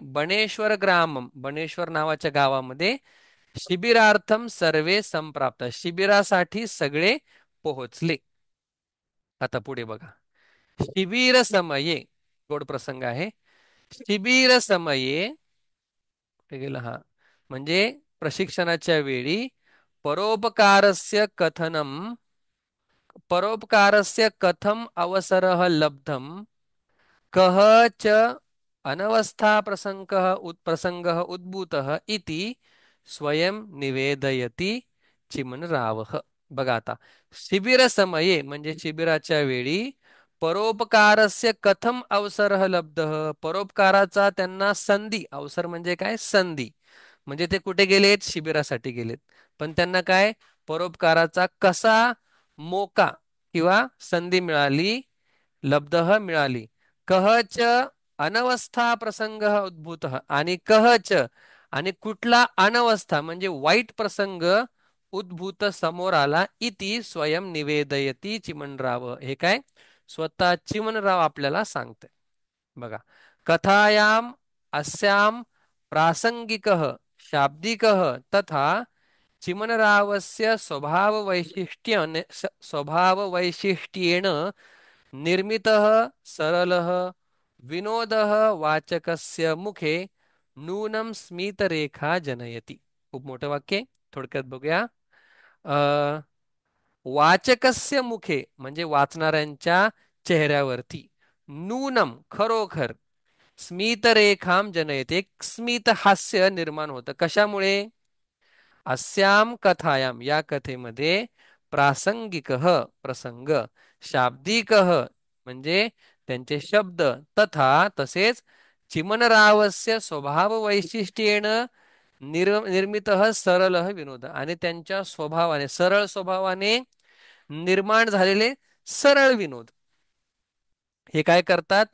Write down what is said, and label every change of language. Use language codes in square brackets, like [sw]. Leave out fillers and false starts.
[sa] बणेश्वर ग्रामम [mr] बणेश्वर नावाच्या गावामध्ये [sa] शिबिरार्थम सर्वे संप्राप्त [mr] शिबिरासाठी सगळे पोहोचले. आता पुढे बघा. [sa] शिबिर समये [mr] गोड प्रसंग आहे. [sa] शिबिर समये [mr] कुठे गेला हा? म्हणजे प्रशिक्षणाच्या वेळी [sa] परोपकारस्य कथनम परोपकारस्य कथम अवसरः लब्धम कः च अनवस्था प्रसंगः उद्भूतः इति स्वयं निवेदयति चिमणरावः. [mr] बघा आता [sa] शिबिर समये [mr] म्हणजे शिबिराच्या वेळी [sa] परोपकारस्य कथम अवसरः लब्धः [mr] परोपकाराचा त्यांना संधी अवसर म्हणजे काय संधी म्हणजे ते कुठे गेलेत? शिबिरासाठी गेलेत. पण त्यांना काय परोपकाराचा कसा मोका किंवा संधी मिळाली? लब्धः मिळाली. [sa] कहच अनवस्था प्रसंग उद्भूत [mr] आणि कहच आणि कुठला अनवस्था म्हणजे वाईट प्रसंग उद्भूत समोर आला [sa] इति स्वयं निवेदयती चिमणराव. [mr] हे काय स्वतः चिमणराव आपल्याला सांगते. [sa] बघा कथायाम अस्याम प्रासंगिकः शाब्दिकः तथा चिमणरावस्य स्वभाववैशिष्ट्येन निर्मितः सरलः विनोदः वाचकस्य मुखे नूनं स्मितरेखा जनयति. [mr] खूप मोठं वाक्य आहे. थोडक्यात बघूया. अ, [sa] वाचकस्य मुखे [mr] म्हणजे वाचणाऱ्यांच्या चेहऱ्यावरती नूनम खरोखर [sa] स्मितरेखाम जनयते [mr] एक स्मित हास्य निर्माण होतं. कशामुळे? [sa] अस्याम कथायाम [mr] या कथेमध्ये प्रासंगिक प्रसंग शाब्दिक म्हणजे त्यांचे शब्द तथा तसेच [sa] चिमणरावस्य स्वभाव वैशिष्ट्येन निर्मित सरल विनोद [mr] आणि त्यांच्या स्वभावाने सरळ स्वभावाने निर्माण झालेले सरळ विनोद हे काय करतात?